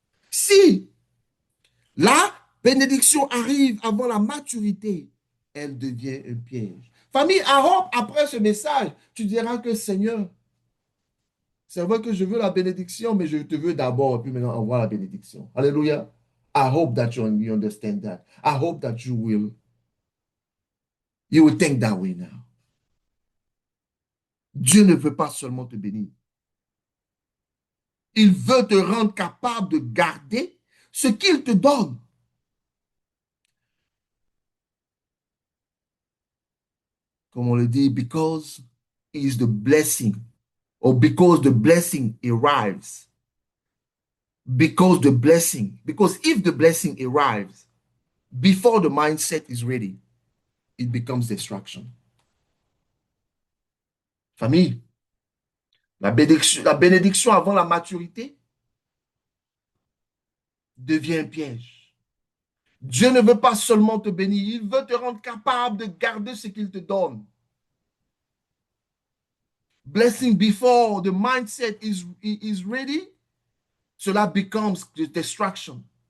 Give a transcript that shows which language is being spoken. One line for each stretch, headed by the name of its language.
French: Si la bénédiction arrive avant la maturité, elle devient un piège. Famille, après ce message, tu diras que Seigneur, c'est vrai que je veux la bénédiction, mais je te veux d'abord, puis maintenant envoie la bénédiction. Alléluia.
English: I hope that you understand that. I hope that you will think that way now.
French: Dieu ne veut pas seulement te bénir. Il veut te rendre capable de garder ce qu'il te donne.
English: Comme on le dit, because he is the blessing, or because the blessing arrives. Because if the blessing arrives before the mindset is ready, it becomes distraction.
French: Famille, la bénédiction avant la maturité devient un piège. Dieu ne veut pas seulement te bénir, il veut te rendre capable de garder ce qu'il te donne.
English: Blessing before the mindset is ready, cela becomes the distraction.